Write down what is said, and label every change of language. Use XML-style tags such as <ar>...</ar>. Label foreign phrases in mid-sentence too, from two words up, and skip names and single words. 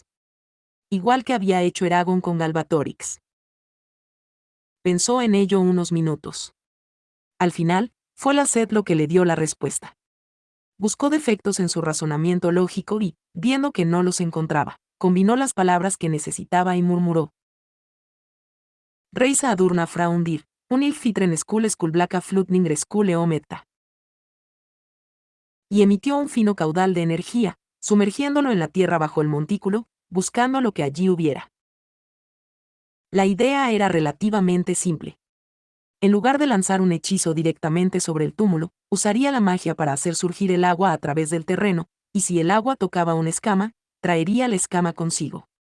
<es>Igual que había hecho Eragon con Galbatorix. Pensó en ello unos minutos. Al final, fue la sed lo que le dio la respuesta. Buscó defectos en su razonamiento lógico y, viendo que no los encontraba, combinó las palabras que necesitaba y murmuró. Reisa adurna fraundir, unil fitren skullblaka flutningre skule ometta. Y emitió un fino caudal de energía, sumergiéndolo en la tierra bajo el montículo, buscando lo que allí hubiera. La idea era relativamente simple. En lugar de lanzar un hechizo directamente sobre el túmulo, usaría la magia para hacer surgir el agua a través del terreno, y si el agua tocaba una escama, traería la escama consigo.</es>